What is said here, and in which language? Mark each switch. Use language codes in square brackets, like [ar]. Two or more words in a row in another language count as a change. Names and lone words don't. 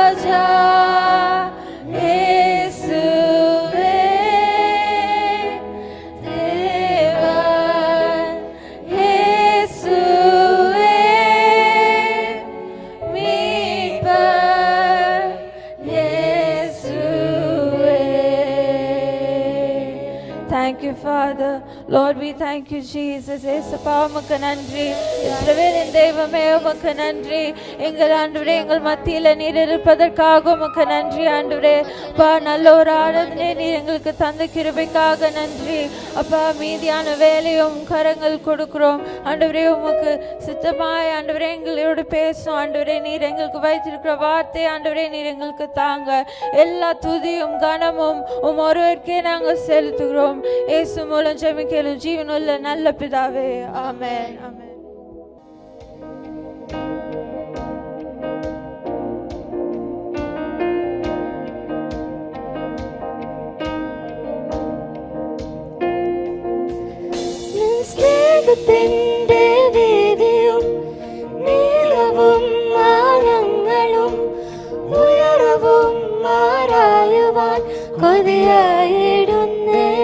[ta] ராஜா இயேசுவே தேவன் இயேசுவே மீட்பர் இயேசுவே. [en] Thank you, Father. Lord, we thank you, Jesus. [ta] ஏசப்பா உமக்கு நன்றி. இஸ்ரவேலின் தெய்வமே உமக்கு நன்றி. எங்கள் ஆண்டவரே, எங்கள் மத்தியில் நீர் இருப்பதற்காக உமக்கு நன்றி ஆண்டவரே. அப்பா, நல்ல ஒரு ஆராதனை நீர் எங்களுக்கு தந்த கிருபைக்காக நன்றி. அப்பா, மீதியான வேலையும் கரங்கள் கொடுக்கிறோம் ஆண்டவரே. உமக்கு சித்தமாய் ஆண்டவரே எங்களோடு பேசும் ஆண்டவரே. நீர் எங்களுக்கு வைத்திருக்கிற வார்த்தை ஆண்டவரே நீர் எங்களுக்கு தாங்க. எல்லா துதியும் கனமும் ஒருவருக்கே நாங்கள் செலுத்துகிறோம். இயேசு மூலம் ஜெபிக்கிறோம் ஜீவனுள்ள நல்ல பிதாவே, ஆமென். ஆமென். [ml] സ്നേഹത്തിന്റെ വീതിയും നീളവും ആഴങ്ങളും ഉയരവും ആരായുവാൻ കൊതിയായിടുന്നേ.